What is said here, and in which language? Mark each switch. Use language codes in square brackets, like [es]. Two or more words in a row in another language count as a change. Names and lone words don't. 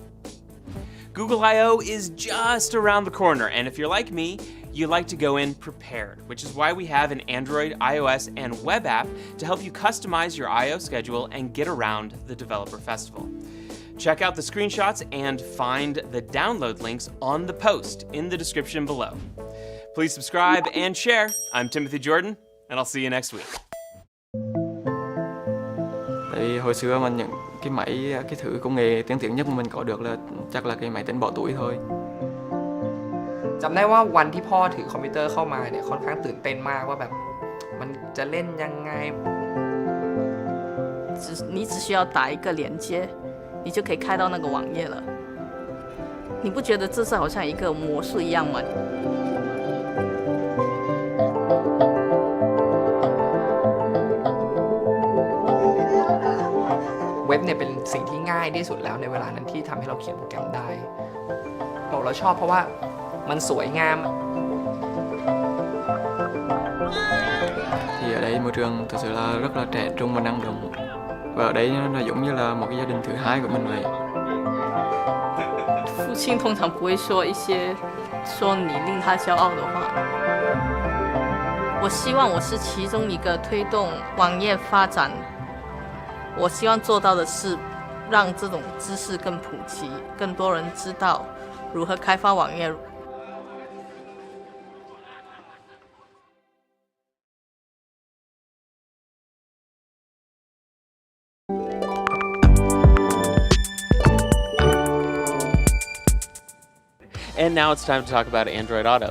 [en] Google I/O is just around the corner, and if you're like me, you like to go in prepared, which is why we have an Android, iOS, and web app to help you customize your I/O schedule and get around the Developer Festival. Check out the screenshots and find the download links on the post in the description below. Please subscribe and share. I'm Timothy Jordan, and I'll see you next week. [vi] Tại vì hồi xưa mình những cái máy, cái thử công nghệ tiên tiến nhất mà mình có được là chắc là cái máy tính bỏ túi thôi. [th] จำได้ว่าวันที่พ่อถือคอมพิวเตอร์เข้ามาเนี่ยค่อนข้างตื่นเต้นมากว่าแบบมันจะเล่นยังไง [zh] 你只需要打一个连接你就可以开到那个网页了你不觉得这是好像一个魔术一样吗 [th] เว็บเนี่ยเป็นสิ่งที่ง่ายที่สุดแล้วในเวลานั้นที่ทำให้เราเขียนโปรแกรมได้บอกเราชอบเพราะว่ามันสวยงาม [vi] Thì ở đây môi trường thực sự là rất là trẻ trung và năng động. Và ở đây nó giống như là một cái gia đình thứ hai của mình vậy. [zh] 父亲通常不会说一些说你令他骄傲的话。我希望我是其中一个推动网页发展。我希望做到的是让这种知识更普及，更多人知道如何开发网页。 [en] And now it's time to talk about Android Auto.